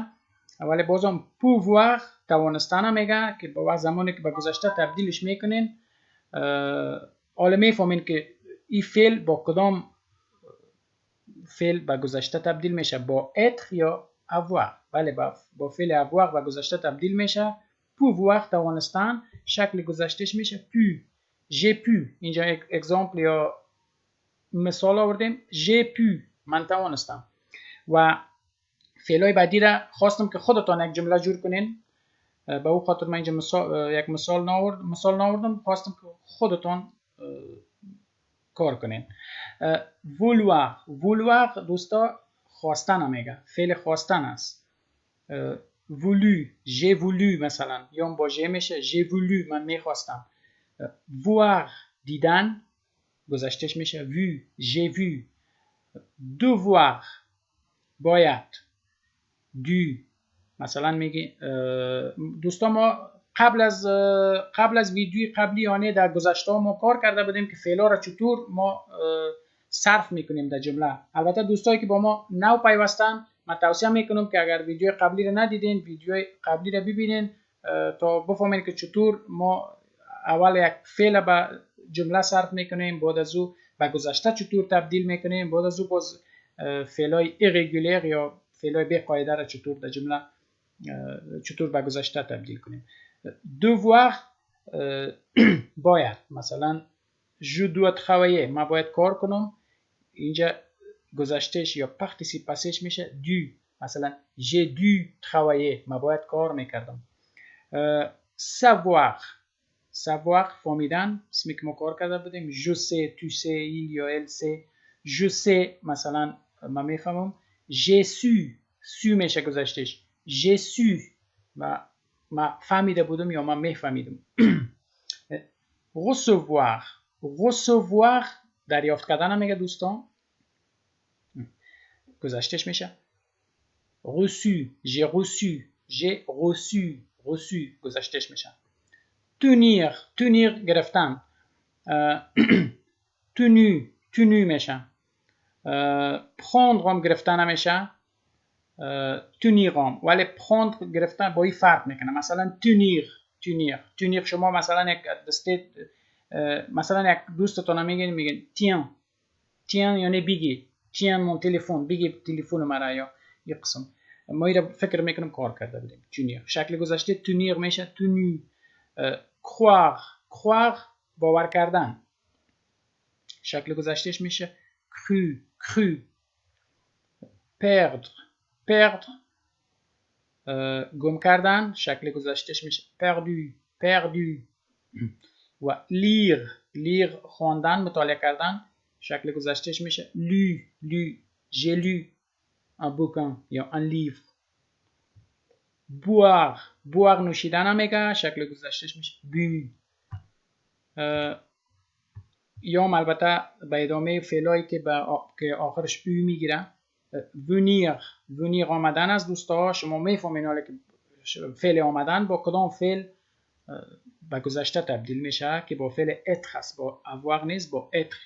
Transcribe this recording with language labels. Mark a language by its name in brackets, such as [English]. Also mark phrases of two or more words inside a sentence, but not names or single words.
[Persian] ولی بازم pouvoir توانستن میگه که با زمانی که به گذشته تبدیلش میکنین حالا میفهمین که این فعل با کدام فعل به گذشته تبدیل میشه، با être یا avoir. بله با فعل avoir به گذشته تبدیل میشه. pouvoir توانستن شکل گذشتهش میشه pu. [French] j'ai pu. [Persian] اینجا یک اگزامپل یا مثال آوردیم [French] j'ai pu [Persian] من توانستم. و فعلای بعدی را خواستم که خودتان یک جمله جور کنین. به او خاطر من اینجا یک مثال ناوردم خواستم که خودتان کار کنین. vouloir دوستا خواستن میگه، فعل خواستن است. [French] voulu j'ai voulu [Persian] مثلا یا با j'ai میشه [French] j'ai voulu [Persian] من میخواستم. voir دیدن گذشتهش میشه [French] vu j'ai vu. [Persian] devoir باید dû مثلا میگی. دوستا ما قبل از ویدیوی قبلی یعنی در گذشته ما کار کرده بودیم که فعلا را چطور ما صرف میکنیم در جمله. البته دوستایی که با ما نو پیوستن من توصیه میکنم که اگر ویدیو قبلی را ندیدین ویدیو قبلی را ببینین تا بفهمید که چطور ما اول یک فعل به جمله صرف میکنیم، بعد از او به گذشته چطور تبدیل میکنیم، بعد از او باز فعلای irregular یا فعلای بی قاعده را چطور در جمله چطور به گذشته تبدیل کنیم. [French] devoir [Persian] باید، مثلا [French] je dois travailler، [Persian] ما باید کار کنم، اینجا گذشتهش یا پارتیسیپاسیش میشه دو، مثلا [French] j'ai dû travailler، [Persian] ما باید کار میکردم. savoir فهمیدن، اسمی که ما کار کرده بودیم [French] je sais، tu sais، il [Persian] یا [French] elle sait. je sais [Persian] مثلا ما میفهمم. [French] j'ai su [Persian] میشه گذشتهش [French] j'ai su، [Persian] ما فهمیده بودم یا ما میفهمیدم. recevoir دریافت کردن میگه دوستان، گذشتهش میشه reçu، [French] j'ai reçu [Persian] گذشتهش میشه. tenir گرفتن tenu میشه. prendre هم گرفتن نمیشه tenir هم، ولی prendre گرفتن با این فرق میکنه. مثلا tenir شما مثلا یک دسته، مثلا یک دوستتون میگن tiens یعنی بگی [French] tiens mon téléphone، [Persian] بگی تلفن مرا، یا یک قسم ما ایره فکر میکنم کار کرده بودیم. tenir شکل گذشته tenir میشه tenu. croire باور کردن، شکل گذشتهش میشه cru. perdre گم کردن، شکل گذشتهش میشه perdu. و lire خواندن، مطالعه کردن، شکل گذشتهش میشه lu. [French] j'ai lu un bouquin یا un livre. [Persian] boire نوشیدن هم میگه، شکل گذشتهش میشه bu. یا البته به ادامه فعلایی که آخرش او میگیره. venir آمدن از دوستا، شما میفهمین حالا که فعل آمدن با کدام فعل به گذشته تبدیل میشه که با فعل être هست، با avoir نیست، با être.